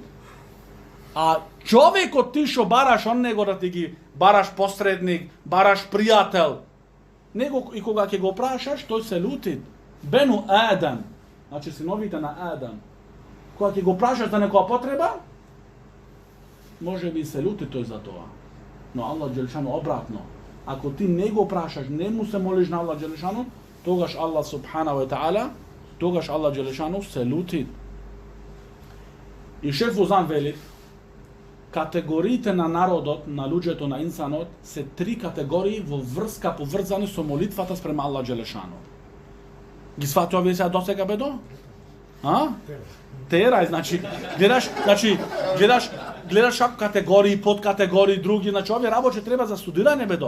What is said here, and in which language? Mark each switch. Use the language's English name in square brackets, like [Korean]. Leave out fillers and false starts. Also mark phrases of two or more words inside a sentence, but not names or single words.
[Macedonian] А човекот ти што бараш он него да ти ги бараш посредник, бараш пријател, него и кога ќе го прашаш, тој се лутит. [Arabic] بنو آدم, [Macedonian] значи синовите на Адам, кога ќе го прашаш за некоја потреба, може би се лути тој за тоа. Но Аллах Джелешану обратно. Ако ти не го прашаш, не му се молиш на Аллах Джелешану, тогаш Аллах [Arabic] سبحانه وتعالى, [Macedonian] тогаш Аллах Джелешану се лути. И Шех Фаузан вели, категориите на народот, на луѓето, на инсанот, се 3 категории во врска поврзани со молитвата спрема Аллах Джелешану. Ги свати овие сега досега бедо? Тера, значи, гледаш како категории, подкатегории, други, значи овие работи треба за студирање бедо.